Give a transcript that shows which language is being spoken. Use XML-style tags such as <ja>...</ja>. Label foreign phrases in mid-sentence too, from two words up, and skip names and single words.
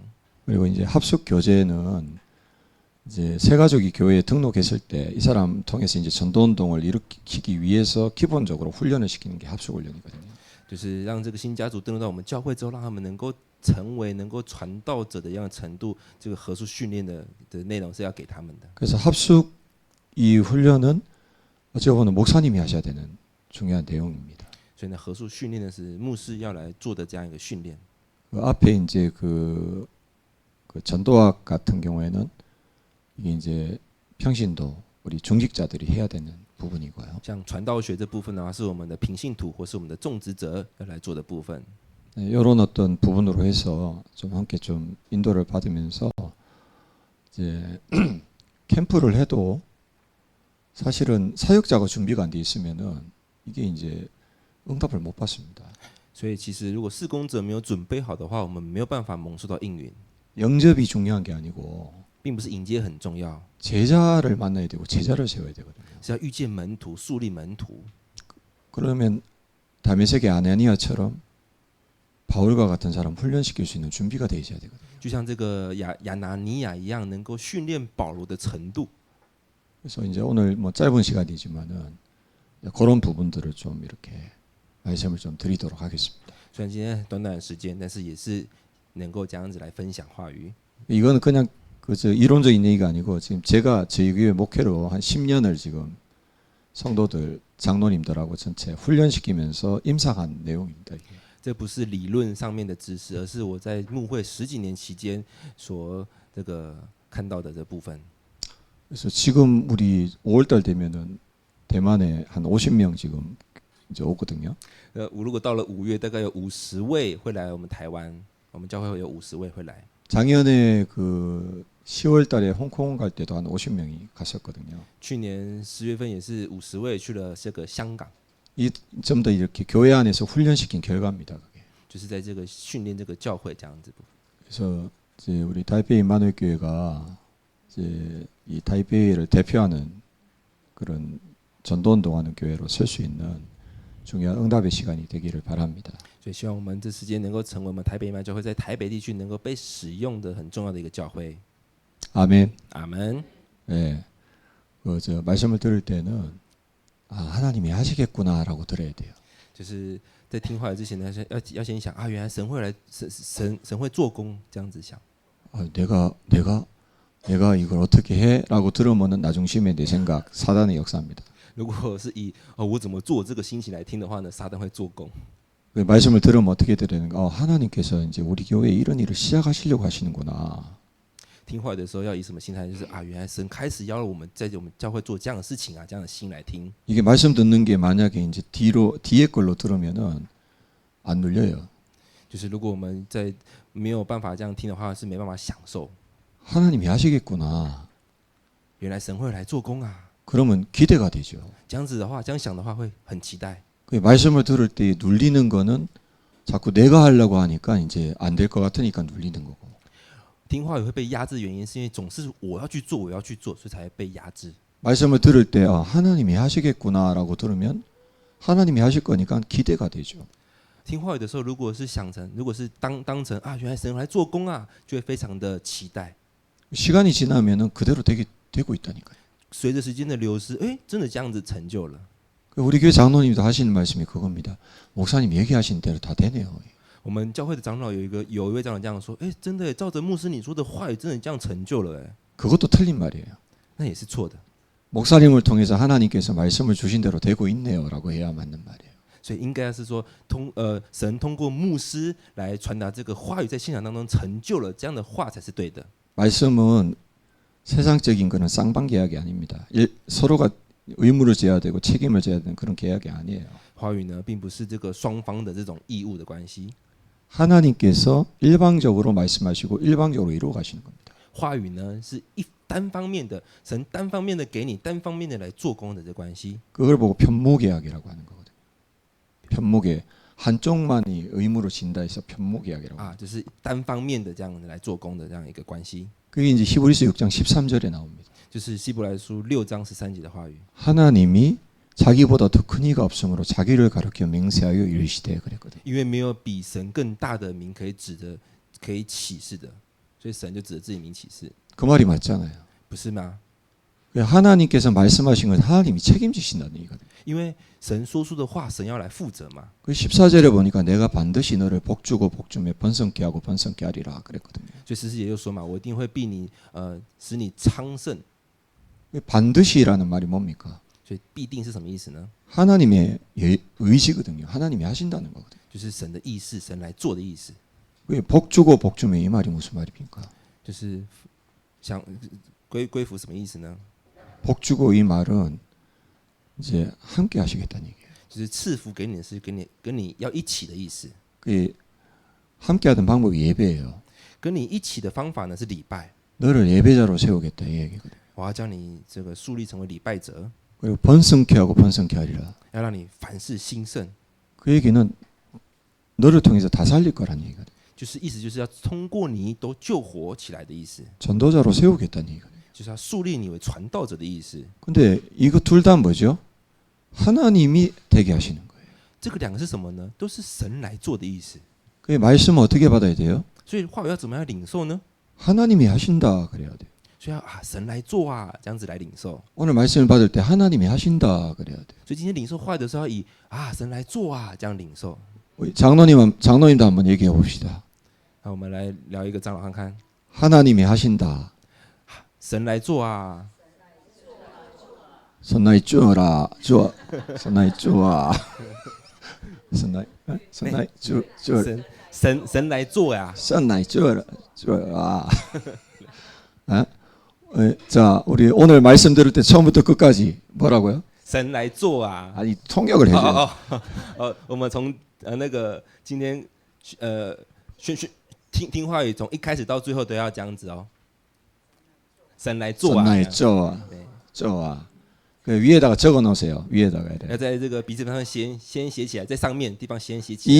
<ko>그리고 이제 합숙 교제는 이제 새 가족이 교회에 등록했을 때 이 사람 통해서 이제 전도 운동을 일으키기 위해서 기본적으로 훈련을 시키는 게 합숙 훈련이거든요.</ko> <zh>就是让这个新家族登录到我们教会之后，让他们能够成为能够传道者的一样的程度，这个合宿训练的内容是要给他们的。</zh> <ko>그래서 합숙 이 훈련은 어찌 보면 목사님이 하셔야 되는 중요한 내용입니다.</ko> <zh>所以呢，合宿训练呢是牧师要来做的这样一个训练。</zh> <ko>그 앞에 이제 그 전도학 같은 경우에는 이게 이제 평신도 우리 중직자들이 해야 되는 부분이고요.</ko> <zh>像传道学这部分的话，是我们的平信徒或是我们的种植者要来做的部分。</zh> <ko>이런 어떤 부분으로 해서 좀 함께 좀 인도를 받으면서 이제 캠프를 해도 사실은 사역자가 준비가 안 돼 있으면은 이게 이제 응답을 못 받습니다.</ko> <zh>所以其实如果事工者没有准备好的话，我们没有办法蒙受到应允，</zh> <ko>영접이 중요한 게 아니고</ko> <zh>并不是迎接很重要，</zh> <ko>제자를 만나야 되고 제자를 세워야 되거든요.</ko> <zh>是要遇见门徒、树立门徒。</zh> <ko>그러면 다메섹의 아나니아처럼 바울과 같은 사람 훈련시킬 수 있는 준비가 돼 있어야 되거든요.</ko> <zh>就像这个亚拿尼亚一样，能够训练保罗的程度。</zh> <ko>그래서 이제 오늘 뭐 짧은 시간이지만은 그런 부분들을 좀 이렇게 말씀을 좀 드리도록 하겠습니다.</ko> <zh>虽然今天短短的时间，但是也是能够这样子来分享话语。</zh> <ko>이거는 그냥 그저 이론적인 얘기가 아니고 지금 제가 저희 교회 목회로 한 10년을 지금 성도들 장로님들하고 전체 훈련시키면서 임상한 내용입니다. 이게.</ko> <zh>这不是理论上面的知识，而是我在牧会10几年期间所这个看到的这部分。</zh> <ko>그래서 지금 우리 5월달 되면은 대만에 한 50명 지금 이제 오거든요.</ko> <zh>我如果到了5月，大概有50位会来我们台湾，我们教会会有50位会来。</zh> <ko>작년에 그 10월달에 홍콩 갈 때도 한 50명이 갔었거든요.</ko> <zh>去年10月份也是50位去了这个香港，</zh> <ko>이 좀 더 이렇게 교회 안에서 훈련시킨 결과입니다. 그게.</ko> <zh>就是在这个训练这个教会这样子。</zh> <ko>그래서 이제 우리 타이페이 임마누엘 교회가 이제 이 타이페이를 대표하는 그런 전도운동하는 교회로 설 수 있는 중요한 응답의 시간이 되기를 바랍니다.</ko> <zh>所以希望我们这时间能够成为我们台北义教会在台北地区能够被使用的很重要的一个教会。</zh> <ko>아멘.</ko> <zh>阿门。</zh> <ko>예. 저 말씀을 들을 때는 아, 하나님이 하시겠구나라고 들어야 돼요.</ko> <zh>就是在听话语之前呢，要先想啊，原来神会来，神会做工，这样子想。</zh> <ko>내가 내가 이걸 어떻게 해?라고 들으면은 나중심의 내 생각, 사단의 역사입니다.</ko> <zh>如果是以我怎么做这个心情来听的话呢，撒旦会做工。</zh> <ko>그 말씀을 들으면 어떻게 들으는가? 하나님께서 이제 우리 교회에 이런 일을 시작하시려고 하시는구나.</ko> <zh>听话语的时候要以什么心态？就是原来神开始要我们在我们教会做这样的事情啊，这样的心来听。</zh> <ko>이게 말씀 듣는 게 만약에 이제 뒤에 걸로 들으면은 안 눌려요.</ko> <zh>就是如果我们在没有办法这样听的话，是没办法享受。</zh> <ko>하나님이 하시겠구나.</ko> <zh>原来神会来做工啊，</zh> <ko>그러면 기대가 되죠.</ko> <zh>这样子的话，这样想的话会很期待。</zh> <ko>그 말씀을 들을 때 눌리는 거는 자꾸 내가 하려고 하니까 이제 안 될 것 같으니까 눌리는 거고.</ko> <zh>听话语会被压制的原因，是因为总是我要去做，我要去做，所以才会被压制。</zh> <ko>말씀을 들을 때 하나님이 하시겠구나라고 들으면 하나님이 하실 거니까 기대가 되죠.</ko> <zh>听话语的时候，如果是想成，如果是当成原来神来做工啊，就会非常的期待。</zh> <ko>시간이 지나면은 그대로 되고 있다니까요.</ko> <zh>随着时间的流失，真的这样子成就了。</zh> <ko>우리 교회 장로님도 하시는 말씀이 그겁니다. 목사님 얘기하신 대로 다 되네요.</ko> <zh>我们教会的长老有一位长老这样说，真的耶照着牧师你说的话语，真的这样成就了。</zh> <ko>그것도 틀린 말이에요.</ko> <zh>那也是错的。</zh> <ko>목사님을 통해서 하나님께서 말씀을 주신 대로 되고 있네요라고 해야 맞는 말이에요.</ko> <zh>所以应该是说神通过牧师来传达这个话语，在现场当中成就了，这样的话才是对的。</zh> <ko>말씀은 세상적인 거는 쌍방 계약이 아닙니다. 서로가 의무를 져야 되고 책임을 져야 되는 그런 계약이 아니에요.</ko> <zh>话语呢，并不是这个双方的这种义务的关系。</zh> <ko>하나님께서 일방적으로 말씀하시고 일방적으로 이루어 가시는 겁니다.</ko> <zh>话语呢，是单方面的，神单方面的给你，单方面的来做工的这关系。</zh> <ko>그걸 보고 편모계약이라고 하는 거거든요. 편모계 한쪽만이 의무로 진다 해서 편모계약이라고.</ko> <zh>就是单方面的这样来做工的这样一个关系。</zh> <ko>그게 이제 히브리서 6장 13절에 나옵니다.</ko> <zh>就是希伯来书6章13节的话语。</zh> <ko>하나님이 자기보다 더 큰 이가 없으므로 자기를 가르쳐 맹세하여 이르시되 그랬거든요.</ko> <zh>因为没有比神更大的名可以可以启示的，所以神就指着自己名启示，</zh> <ko>그 말이 맞잖아요.</ko> <zh>不是吗？</zh> <ko>하나님께서 말씀하신 건 하나님이 책임지신다는 얘기거든요.</ko> <zh>因为神说出的话，神要来负责嘛。</zh> <ko>그 14절에 보니까 내가 반드시 너를 복주고 복주매 번성케 하고 번성케 하리라 그랬거든요.</ko> <zh>所以14节就说嘛，我一定会逼你，使你昌盛。</zh> <ko>반드시라는 말이 뭡니까?</ko> <zh>所以必定是什么意思呢？</zh> <ko>하나님의 의지거든요. 하나님이 하신다는 거거든요.</ko> <zh>就是神的意思，神来做的意思。</zh> <ko>왜 복주고 복주매 이 말이 무슨 말입니까?</ko> <zh>就是想归服什么意思呢？</zh> <ko>복주고 이 말은 이제 함께 하시겠다는 얘기예요.</ko> <zh>就是赐福给你的是跟你要一起的意思。</zh> <ko>그 함께 하던 방법이 예배예요.</ko> <zh>跟你一起的方法呢是礼拜，</zh> <ko>너를 예배자로 세우겠다 이 얘기거든요.</ko> <zh>我要将你这个树立成为礼拜者，</zh> <ko>그리고 번성케 하고 번성케 하리라.</ko> <zh>要让你凡事兴盛。</zh> <ko>그 얘기는 너를 통해서 다 살릴 거란 얘기거든요.</ko> <zh>就是意思就是要通过你都救活起来的意思，</zh> <ko>전도자로 세우겠다는 얘기거든요.</ko> <zh>就是要树立你为传道者的意思。</zh> <ko>근데 이거 둘 다 뭐죠? 하나님이 되게 하시는 거예요.</ko> <zh>这个两个是什么呢？都是神来做的意思。</zh> <ko>그 말씀은 어떻게 받아야 돼요?</ko> <zh>所以话语要怎么样领受呢？</zh> <ko>하나님이 하신다 그래야 돼요.</ko> <zh>所以要神来做啊，这样子来领受。</zh> <ko>오늘 말씀을 받을 때 하나님이 하신다 그래야 돼요.</ko> <zh>所以今天领受话语的时候，要以神来做啊这样领受。</zh> <ko>우리 장로님도 한번 얘기해 봅시다.</ko> <zh>那我们来聊一个长老看看，</zh> <ko>하나님이 하신다.</ko> <zh>神来做啊，神来做啦 做 神来做啊 神来做神来做呀、神来做啦 做啊.</zh> <ko>자, 우리 오늘 말씀 들을 때 처음부터 끝까지 뭐라고요?</ko> <zh>神来做啊。</zh> <ko>아니 통역을 해줘요.</ko> <zh>我们从那个今天听话语，从一开始到最后都要这样子哦。神来做啊，神来做啊</zh> <ko>네.</ko> <zh>쪼아.</zh> <ko>그 위에다가 적어 놓으세요. 위에다가 이래.</ko> <zh>要在这个笔记本上先写起来，在上面地方先写起</zh>